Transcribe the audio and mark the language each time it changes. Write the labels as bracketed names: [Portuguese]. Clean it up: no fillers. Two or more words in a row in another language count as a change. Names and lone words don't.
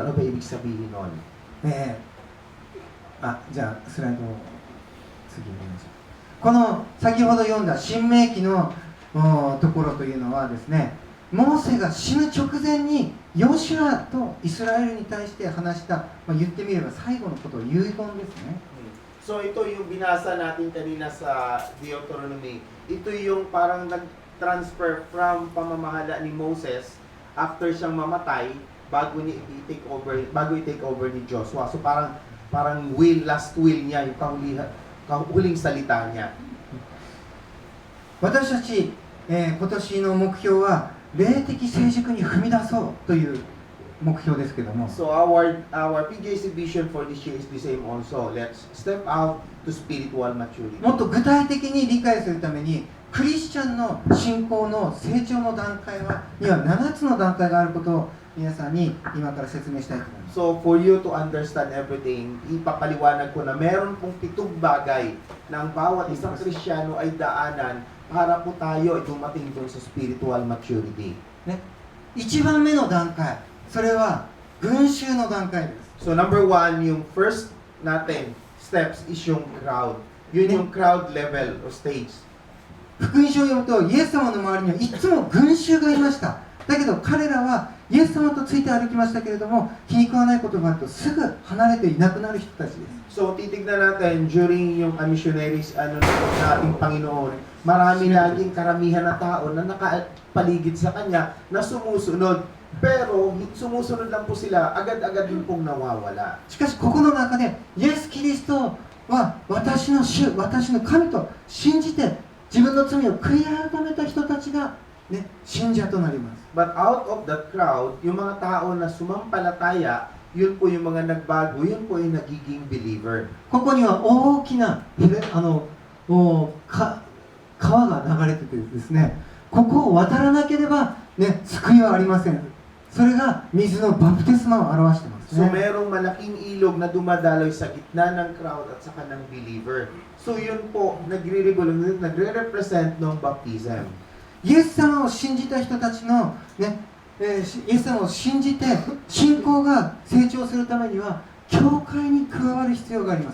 [Filipino] Ano ba ibig sabihin nun? [Japanese] じゃあスライドを次お願いします。この先ほど読んだ新明記のところというのはですね、モーセが死ぬ直前にヨシュアとイスラエルに対して話した、言ってみれば最後のことを遺言ですね。 [Filipino] So ito yung binasa natin kanina sa Deuteronomy. Ito yung parang nag-transfer from pamamahala ni Moses after siyang mamatay bago i- [English] take over [Filipino] ni Joshua. So parang last will niya, yung huling salita niya. [Japanese] 私たち、今年の目標は霊的成熟に踏み出そうという目標ですけども、 [English] So our PJC vision for this year is the same also. Let's step out to spiritual maturity. [Japanese] もっと具体的に理解するためにクリスチャンの信仰の成長の段階には7つの段階があることを皆さんに今から説明したいと思います。 [English] So for you to understand everything, [Filipino] ipapaliwanag ko na meron pong 7 bagay na ang bawat isang Kristiyano ay daanan para po tayo ay dumating doon sa [English] spiritual maturity. [Japanese] ね、1番目の段階、それは群衆の段階です。 [English] So number 1, yung first natin steps is yung crowd. [Filipino] Yun yung [English] crowd level [Filipino] o stage. [Japanese] 福音書を読むとイエス様の周りにはいつも群衆がいました。だけど彼らはイエス様とついて歩きましたけれども、気に食わないことがあるとすぐ離れていなくなる人たちです。 [Filipino] So titignan natin during yung missionaries na ating Panginoon, marami laging karamihan na tao na nakapaligid sa Kanya na sumusunod. Pero sumusunod lang po sila, agad-agad din pong nawawala. [Japanese] しかしここの中でイエス・キリストは私の主、私の神と信じて自分の罪を悔い改めた人たちが、ね、信者となります。 [English] But out of that crowd, [Filipino] yung mga tao na sumampalataya, yun po yung mga nagbago, yun po yung nagiging believer. [Japanese] ここには大きな川が流れててですね、ここを渡らなければ、ね、救いはありません。それが水のバプテスマを表してます [Filipino] So [Japanese] ね。 [Filipino] merong malaking ilog na dumadaloy sa gitna ng crowd at saka ng believer. So yun po, nagre-represent ng baptism. [Japanese] イエス様を信じた人たちの、ねイエス様を信じて信仰が成長するためには教会に加わる必要があります。